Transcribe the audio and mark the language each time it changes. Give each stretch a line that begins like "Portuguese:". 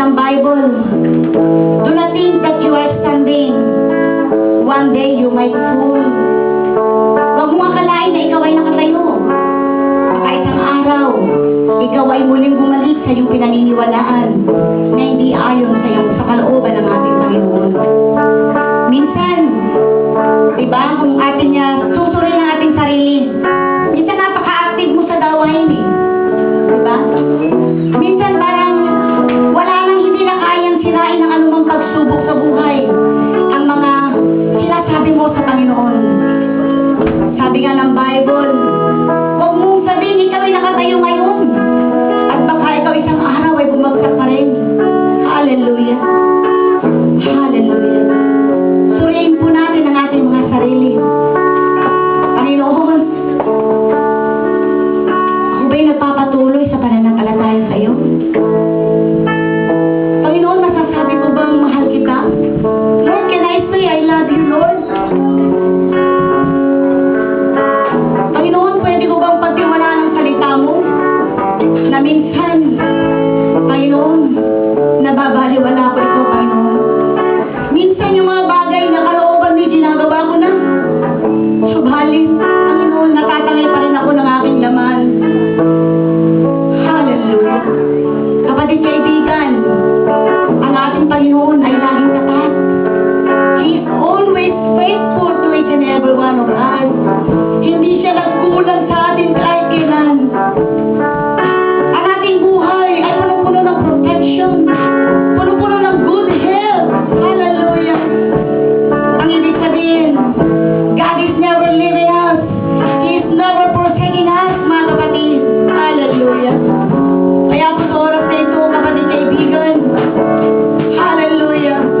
English: Bible, do not think that you are standing. One day you might fall.
Filipino: Huwag mo akalain na ikaw ay nakatayo. Baka isang araw, ikaw ay muling bumalik sa iyong pinaniniwalaan na hindi ayon sa kalooban ng ating Panginoon. Minsan, diba, kung ating susuriin ang ating sarili, minsan napaka-active mo sa dawain eh. Diba? Minsan parang wala nang hindi na kayang sirain ng anumang pagsubok sa buhay ang mga sinasabi mo sa Panginoon. Sabi nga ng Bible, huwag mong sabihin ikaw ay nakatayo ngayon at baka ikaw isang araw ay bumagsak pa rin. Hallelujah. Hallelujah. Suriin po natin ang ating mga sarili. Panginoon, ako ba'y nagpapatuloy sa pananampalataya sa iyo? Panginoon, masasabi ko bang mahal kita?
English: Lord, can I say I love you, Lord?
Filipino: Panginoon, pwede ko bang pagtiwalaan ang salita mo? Na minsan, Panginoon, nababaliwala ko ito, Panginoon. Minsan yung mga bagay na kalooban mo, ginagawa ko na. Subalit, Panginoon, natatangay pa rin ako ng aking laman. Hallelujah. Kapatid kaibigan, ang ating Panginoon ay laging tapat.
English: He is always faithful to each and every one of us.
Filipino: Hindi siya nagkulang sa atin kahit kailan. Ang ating buhay ay puno-puno ng protection. Puno-puno ng good health. Hallelujah. Ang ibig sabihin,
English: God is never leaving us. He is never forsaking us,
Filipino: mga kapatid.
English: Hallelujah.
Filipino: Kaya po sa oras na ito, kapatid kaibigan, hallelujah.